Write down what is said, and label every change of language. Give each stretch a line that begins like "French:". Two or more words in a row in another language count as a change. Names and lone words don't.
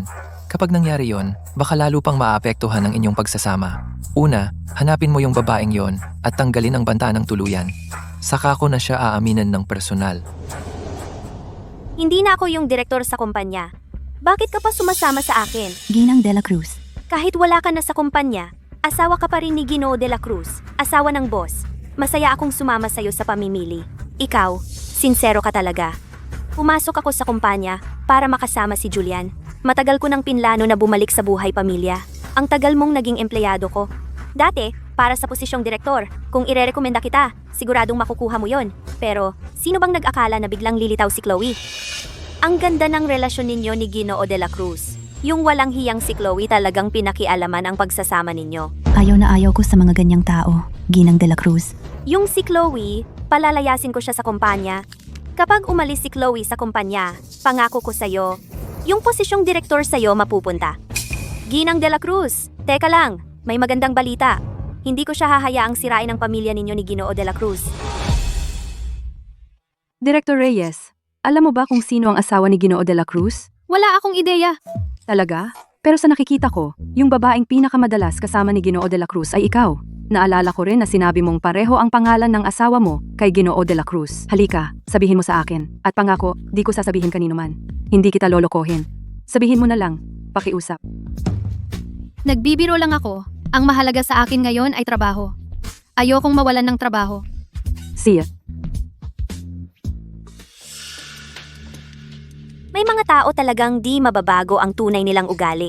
Filipino: Kapag nangyari yon, baka lalo pang maapektuhan ang inyong pagsasama. Una, hanapin mo yung babaeng yon at tanggalin ang banta ng tuluyan. Saka ko na siya aaminin ng personal. Hindi na ako yung direktor sa kumpanya. Bakit ka pa sumasama sa akin? Ginang de la Cruz. Kahit wala ka na sa kumpanya, asawa ka pa rin ni Ginoo de la Cruz, asawa ng boss. Masaya akong sumama sa'yo sa pamimili. Ikaw, sinsero ka talaga. Pumasok ako sa kumpanya para makasama si Julian. Matagal ko nang pinlano na bumalik sa buhay pamilya. Ang tagal mong naging empleyado ko. Dati, para sa posisyong direktor, kung irerekomenda kita, siguradong makukuha mo yon. Pero, sino bang nag-akala na biglang lilitaw si Chloe? Ang ganda ng relasyon ninyo ni Ginoo de la Cruz. Yung walang hiyang si Chloe talagang pinakialaman ang pagsasama ninyo. Ayaw na ayaw ko sa mga ganyang tao, Ginang de la Cruz. Yung si Chloe, palalayasin ko siya sa kumpanya. Kapag umalis si Chloe sa kumpanya, pangako ko sa'yo, yung posisyong direktor sa'yo mapupunta. Ginang de la Cruz, teka lang, may magandang balita. Hindi ko siya hahayaang sirain ang pamilya ninyo ni Ginoo de la Cruz. Director Reyes, Alam mo ba kung sino ang asawa ni Ginoo de la Cruz? Wala akong ideya. Talaga? Pero sa nakikita ko, yung babaeng pinakamadalas kasama ni Ginoo de la Cruz ay ikaw. Naalala ko rin na sinabi mong pareho ang pangalan ng asawa mo kay Ginoo de la Cruz. Halika, sabihin mo sa akin. At pangako, di ko sasabihin kanino man. Hindi kita lolokohin. Sabihin mo na lang, pakiusap. Nagbibiro lang ako. Ang mahalaga sa akin ngayon ay trabaho. Ayokong mawalan ng trabaho.
English: See ya.
Filipino: May mga tao talagang di mababago ang tunay nilang ugali.